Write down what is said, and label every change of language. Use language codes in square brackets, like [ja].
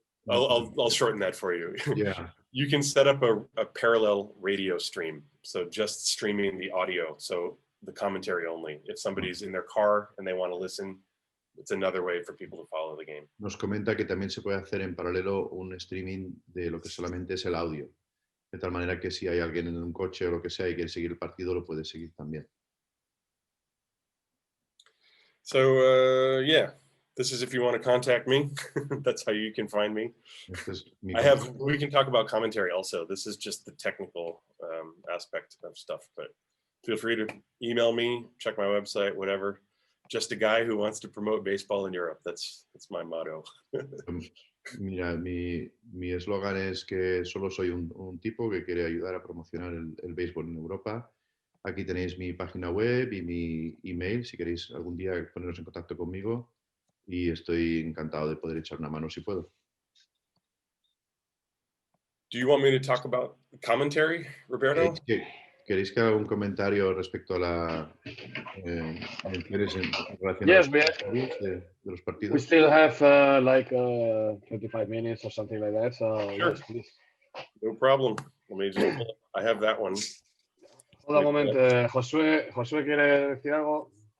[en] I'll shorten that for you. Yeah. You can set up a parallel radio stream. So just streaming the audio. So the commentary only. If somebody's in their car and they want to listen, it's another way for people to follow the game. [es] Nos comenta que también se puede hacer en paralelo un streaming de lo que solamente es el audio. De tal manera que si hay alguien en un coche o lo que sea y quiere seguir el partido, lo puede seguir también. [en] So yeah. This is if you want to contact me. That's how you can find me. We can talk about commentary also. This is just the technical aspect of stuff, but feel free to email me, check my website, whatever. Just a guy who wants to promote baseball in Europe. That's my motto. [es] Mira, mi eslogan es que solo soy un tipo que quiere ayudar a promocionar el béisbol en Europa. Aquí tenéis mi página web y mi email, si queréis algún día poneros en contacto conmigo. Y estoy encantado de poder echar una mano si puedo. [en] Do you want me to talk about commentary, Roberto? [es] ¿Queréis que haga un comentario respecto a la menciones en relación [en] Yes, [es] de los partidos? [en] We still have like 25 minutes or something like that. So Sure. yes, please. No problem. Let me just. I have that one. [es] Hold un momento, Josué quiere decir algo.